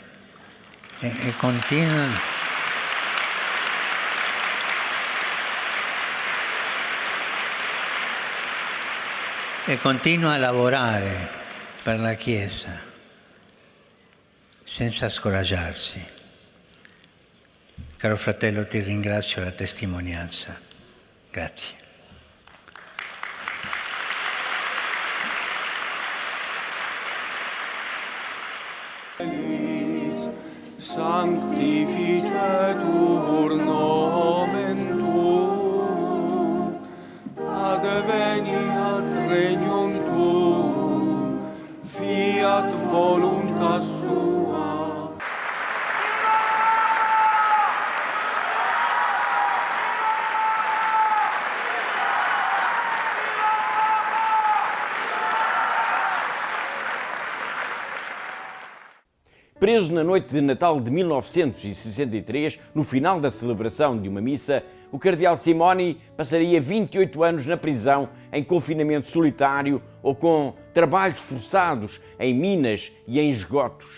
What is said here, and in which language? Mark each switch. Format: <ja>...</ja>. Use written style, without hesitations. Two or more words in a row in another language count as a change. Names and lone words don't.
<it>E continua a lavorare per la Chiesa senza scoraggiarsi. Caro fratello, ti ringrazio la testimonianza. Grazie.</it> <la>Sanctificetur nomen tuum, adveniat regnum tuum, fiat voluntas tua.</la> <pt>Preso na noite de Natal de 1963, no final da celebração de uma missa, o cardeal Simoni passaria 28 anos na prisão, em confinamento solitário ou com trabalhos forçados em minas e em esgotos.</pt>